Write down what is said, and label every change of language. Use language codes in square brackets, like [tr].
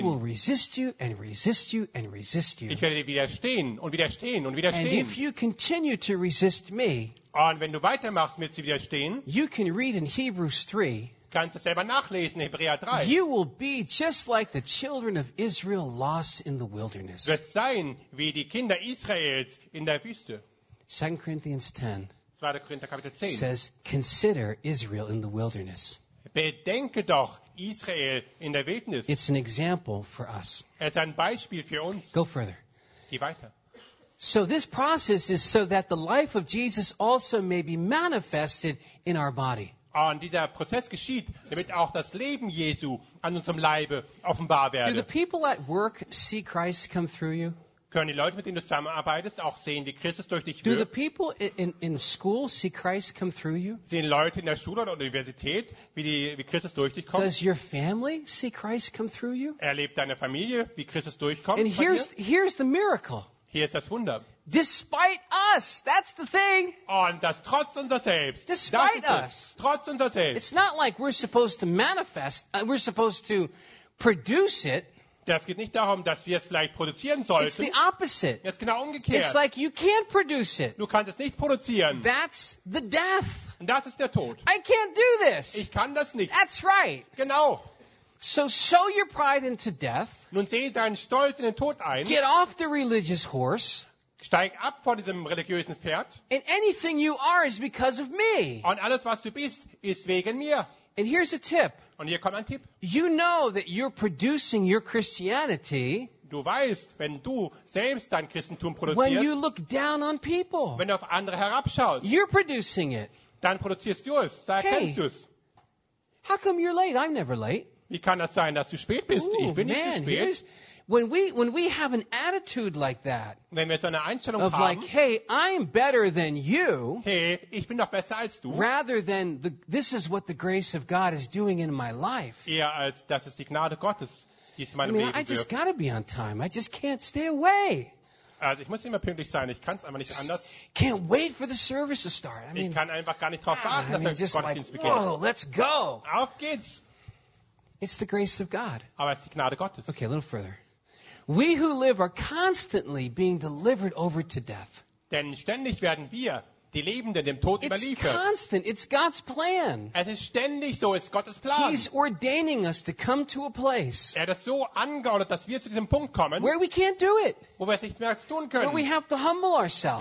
[en] I will resist you and resist you and resist you. [de] Ich werde dir widerstehen und widerstehen und widerstehen. [en] And if you continue to resist me, [de] und wenn du weitermachst, mir zu widerstehen, [en] you can read in Hebrews 3, [de] kannst du selber nachlesen, Hebräer 3. [en] You will be just like the children of Israel lost in the wilderness. [de] Du wirst sein wie die Kinder Israels in der Wüste. [en] 2 Corinthians 10, [de] 2. Korinther, Kapitel 10 [en] says, consider Israel in the wilderness. [de] Bedenke doch Israel in der Wildnis. [en] It's an example for us. [de] Es ist ein Beispiel für uns. [en] Go further. [de] Geh weiter. [en] So this process is so that the life of Jesus also may be manifested in our body. [de] Und dieser Prozess geschieht, damit auch das Leben Jesu an unserem Leibe offenbar werde. [en] Do the people at work see Christ come through you? [de] Können die Leute, mit denen du zusammenarbeitest, auch sehen, wie Christus durch dich wirkt? [en] Do the people in school see Christ come through you? [de] Sehen Leute in der Schule oder Universität, wie Christus durch dich kommt? [en] Does your family see Christ come through you? [de] Erlebt deine Familie, wie Christus durchkommt? [en] And here's the miracle. [de] Hier ist das Wunder. [en] Despite us, that's the thing. [de] Und das trotz unser selbst. [en] Despite us. [de] Trotz unser selbst. [en] It's not like we're supposed to manifest, we're supposed to produce it. [de] Das geht nicht darum, dass wir es vielleicht produzieren sollten. [en] It's the opposite. [de] Es ist genau umgekehrt. [en] It's like you can't produce it. [de] Du kannst es nicht produzieren. [en] That's the death. [de] Und das ist der Tod. [en] I can't do this. [de] Ich kann das nicht. [en] That's right. [de] Genau. [en] So sow your pride into death. [de] Nun seh deinen Stolz in den Tod ein. [en] Get off the religious horse. [de] Steig ab vor diesem religiösen Pferd. [en] And anything you are is because of me. [de] Und alles, was du bist, ist wegen mir. [en] And here's a tip. [de] Und hier kommt ein Tipp. [en] You know that you're producing your Christianity. [de] Du weißt, wenn du selbst dein Christentum produzierst. [en] When you look down on people. [de] Wenn du auf andere herabschaust. [en] You're producing it. [de] Dann produzierst du es. Da erkennst du es. [en] How come you're late? I'm never late. [de] Wie kann das sein, dass du spät bist? [en] Ooh, [de] ich bin [en] man, [de] nicht zu spät. [en] When we have an attitude like that. [de] Wenn wir so eine Einstellung [en] of [de] haben. [en] Of like, hey, I'm better than you. [de] Hey, ich bin doch besser als du. [en] Rather than this is what the grace of God is doing in my life. [de] Eher als das ist die Gnade Gottes, die es in meinem Leben wirkt. [en] I just gotta be on time. I just can't stay away. [de] Also ich muss immer pünktlich sein. Ich kann es einfach nicht anders. [en] Can't wait for the service to start. I mean, [de] ich kann einfach gar nicht darauf warten, dass der Gottesdienst [en] like, [de] beginnt. [en] Oh, let's go. [de] Auf geht's. [en] It's the grace of God. [de] Aber es ist die Gnade Gottes. [en] Okay, a little further. We who live are constantly being delivered over to death. [de] Denn ständig werden wir, die Lebenden, dem Tod überliefert. [en] It's constant. It's God's plan. [de] Es ist ständig so. Es ist Gottes Plan. [en] He's ordaining us to come to a place. [de] Er hat es so angeordnet, dass wir zu diesem Punkt kommen. [en] Where we can't do it. [de] Wo wir es nicht mehr tun können. [en] Where we have to humble ourselves.